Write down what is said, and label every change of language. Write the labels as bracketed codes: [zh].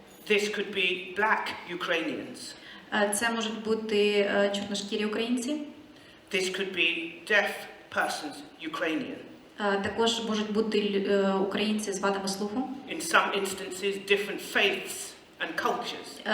[en] This could be black Ukrainians. [uk] Це можуть бути чорношкірі українці. [en] This could be deaf persons, Ukrainian. [uk] Також можуть бути українці з вадами слуху. [en] In some instances, different faiths and cultures.